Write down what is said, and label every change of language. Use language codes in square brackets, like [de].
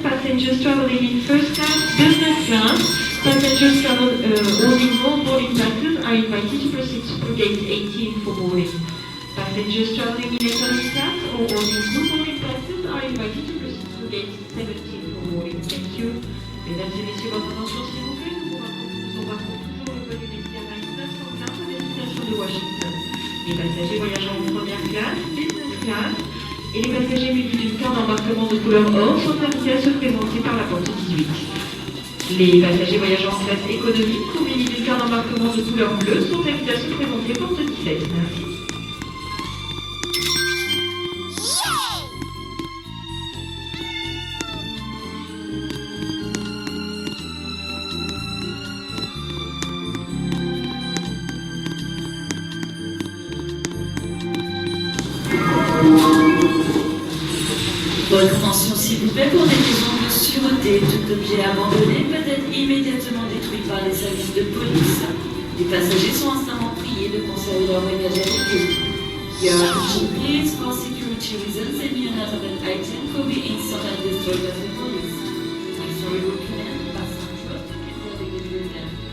[en] Passengers traveling in first class, business class, passengers holding all boarding passes are invited to proceed through gate 18 for boarding. Passengers traveling in economy class or holding blue boarding passes are invited to proceed through gate 17 for boarding. Thank you. [fr] Mesdames et messieurs, votre attention s'il vous plaît. Nous embarquons toujours le vol United Airlines 915 à destination de Washington. Les passagers voyageant en première classe, business class et les passagers munis d'une carte d'embarquement de couleur or sont invités à se présenter par la porte 18. Les passagers voyageant en classe économique ou munis d'une carte d'embarquement de couleur bleue sont invités à se présenter porte 17. Merci. Votre attention s'il vous plaît, pour des raisons de sûreté, tout objet abandonné peut être immédiatement détruit par les services de police. Les passagers sont instamment priés de conserver leur bagage avec eux. [en] Your attention please, for security reasons, any inanimate item could be installed and destroyed by the police. I'm sorry, we can't pass on trust before they get rid of them.